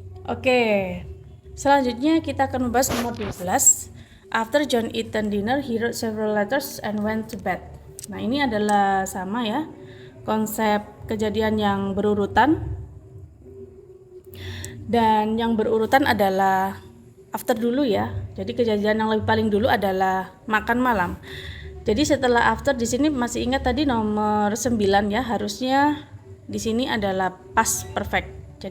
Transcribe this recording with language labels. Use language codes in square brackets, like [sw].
[id] Oke, selanjutnya kita akan membahas nomor 12. [en] After John eaten dinner, he wrote several letters and went to bed. [id] Nah, ini adalah sama, ya, konsep kejadian yang berurutan, dan yang berurutan adalah after dulu, ya. Jadi kejadian yang paling dulu adalah makan malam. Jadi setelah after di sini masih ingat tadi nomor 9, ya, harusnya di sini adalah past perfect.